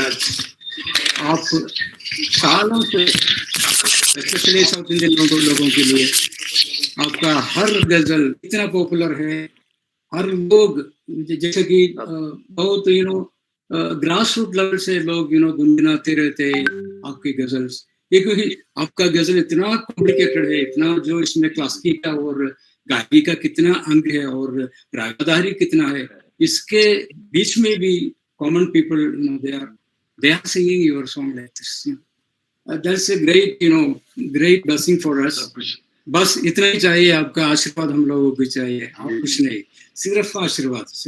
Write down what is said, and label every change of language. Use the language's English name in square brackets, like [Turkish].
[Hindi] आज आप सालों से स्पेशली साउथ इंडियन लोगों के लिए आपका हर गजल इतना पॉपुलर है, हर लोग जैसे कि बहुत ग्रास रूट लेवल से लोग गुनगुनाते रहते हैं आपकी गजल्स। ये क्योंकि आपका गजल इतना कॉम्प्लिकेटेड है, इतना जो इसमें क्लासिकी का और गायकी का कितना अंग है और रागदारी कितना है, इसके बीच में भी common people [English] they are singing your song like this. That's a great blessing for us. [Hindi] बस इतना ही चाहिए, आपका आशीर्वाद हम लोगों को चाहिए, आप कुछ नहीं, सिर्फ आशीर्वाद।